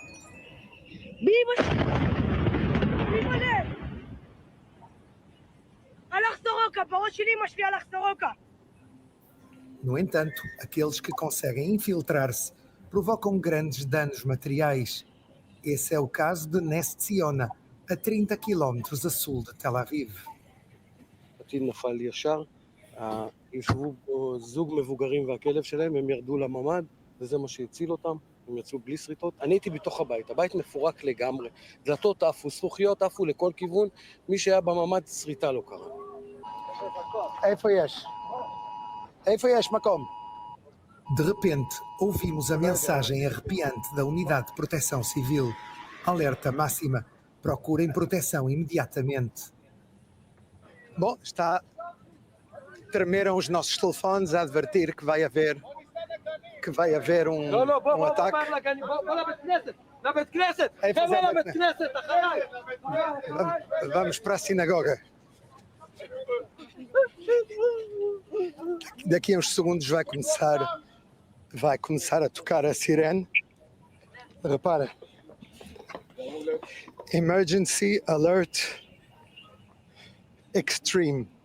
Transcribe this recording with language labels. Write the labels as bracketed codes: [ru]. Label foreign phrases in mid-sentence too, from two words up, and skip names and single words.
[pt] No entanto, aqueles que conseguem infiltrar-se provocam grandes danos materiais. Esse é o caso de Ness Tziona, a 30 quilómetros a sul de Tel Aviv. [he] הטיל נפל ישר, ישבו פה זוג מבוגרים והכלב שלהם, הם ירדו לממ"ד, וזה מה שהציל אותם, הם יצאו בלי שריטות. אני הייתי בתוך הבית, הבית מפורק לגמרי, דלתות עפו, זכוכיות עפו לכל כיוון, מי שהיה בממ"ד שריטה לא קרה. איפה יש מקום? [pt] De repente, ouvimos a mensagem arrepiante da Unidade de Proteção Civil. Alerta máxima. Procurem proteção imediatamente. Bom, tremeram os nossos telefones a advertir que vai haver um ataque. Vamos para a sinagoga. Daqui a uns segundos vai começar a tocar a sirene. Repara. [en] Emergency Alert Extreme.